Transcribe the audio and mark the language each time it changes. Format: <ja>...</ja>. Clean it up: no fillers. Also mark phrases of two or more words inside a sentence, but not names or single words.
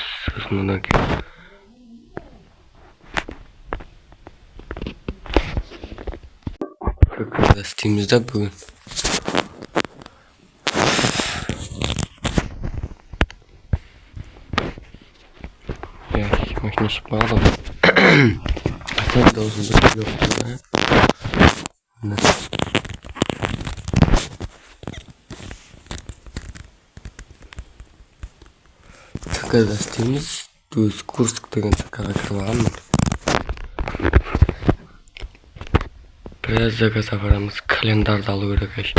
<kk>Сосын одан кейін таксида істейміз да бүгін. Машина шықпады.</kk> <ru>Хотя должен быть легкий, да?</ru> <kk>Таксида істейміз. Өз Курск деген таксиға кіріп алғанмын. Біраз заказ апарамыз, календарды алу керек әшейін.</kk>